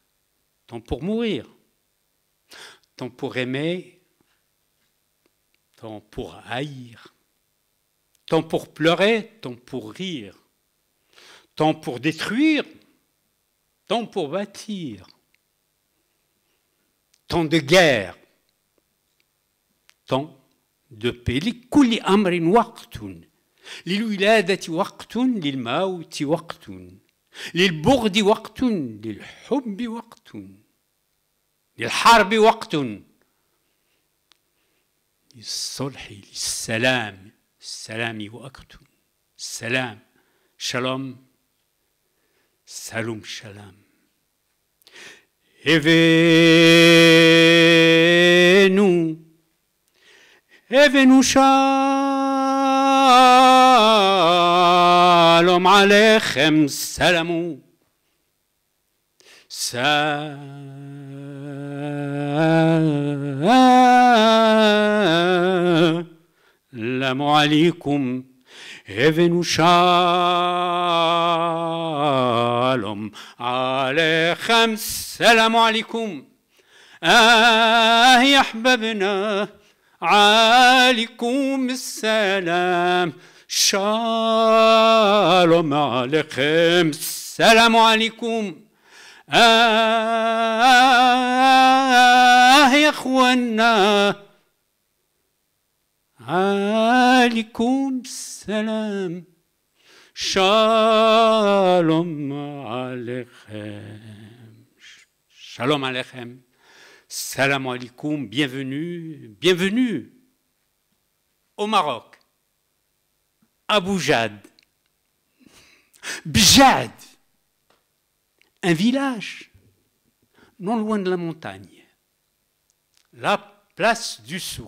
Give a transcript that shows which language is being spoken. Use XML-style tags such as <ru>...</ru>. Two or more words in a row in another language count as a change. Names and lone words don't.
<fr>temps pour mourir, temps pour aimer, temps pour haïr, temps pour pleurer, temps pour rire, temps pour détruire, temps pour bâtir, temps de guerre, temps de paix.</fr> <ar>لكل أمر وقت، للولادة وقت، للموت وقت، للبغض وقت، للحب وقت، للحرب وقت، للصلح، للسلام، السلام وقت، السلام، شلom، سلام شلام.</ar> <he>הבאנו שלום עליכם</he> <ar>سلامو، سلامو عليكم.</ar> <he>הבאנו שלום עליכם</he> <ar>سلامو عليكم. يا أحبابنا عليكم السلام، شالوم عليكم السلام عليكم. يا أخوانا عليكم السلام، شالوم عليكم، شالوم عليكم. سلام عليكم,</ar> <fr>bienvenue, bienvenue au Maroc, à Boujad, Bjad, un village non loin de la montagne, la place du souk.</fr>